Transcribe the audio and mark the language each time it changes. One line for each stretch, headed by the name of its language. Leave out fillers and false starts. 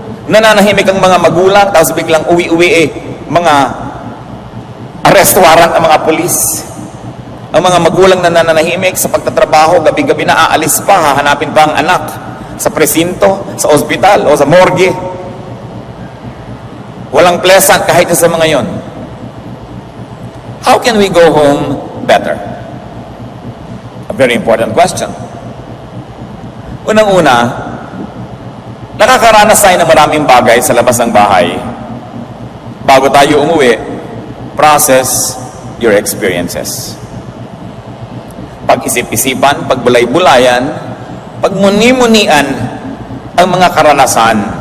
Filipino: Nananahimik ang mga magulang, tapos biglang uwi-uwi mga arrest warrant ang mga pulis. Ang mga magulang na nananahimik sa pagtatrabaho, gabi-gabi na aalis pa, hahanapin pa ang anak sa presinto, sa ospital, o sa morgue. Walang pleasant kahit sa mga yon.
English: How can we go home better? A very important question.
Filipino: Unang-una, nakakaranas tayo ng maraming bagay sa labas ng bahay. Bago tayo umuwi,
English: process your experiences.
Filipino: Pag-isip-isipan, pagbulay-bulayan, pagmuni-munian ang mga karanasan.